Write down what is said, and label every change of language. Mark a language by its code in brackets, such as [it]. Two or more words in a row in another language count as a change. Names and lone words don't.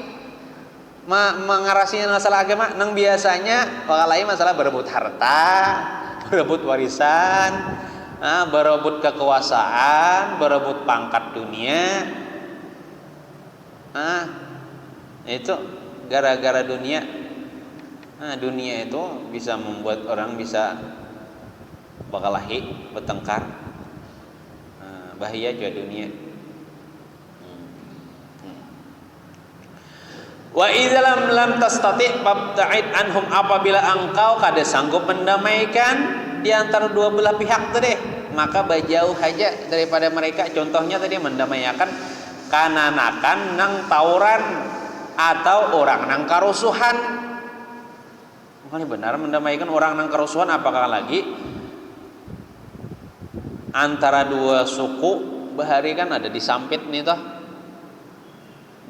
[bjn] Mengarasinya masalah agama nang biasanya bakalahi masalah berebut harta, berebut warisan, berebut kekuasaan, berebut pangkat dunia. [id] Itu gara-gara dunia. [bjn] Dunia itu bisa membuat orang bisa bakalahi, bertengkar. [id] Bahaya juga dunia. [ar] وإذا لم تستطع فابتعد عنهم, [bjn] apabila engkau kada sanggup mendamaikan di antara dua belah pihak tadi, maka berjauh saja daripada mereka. Contohnya tadi mendamaikan kananakan nang tawuran atau orang nang karusuhan. Bukan benar mendamaikan orang nang karusuhan, apakah lagi antara dua suku bahari kan ada disampit nih toh.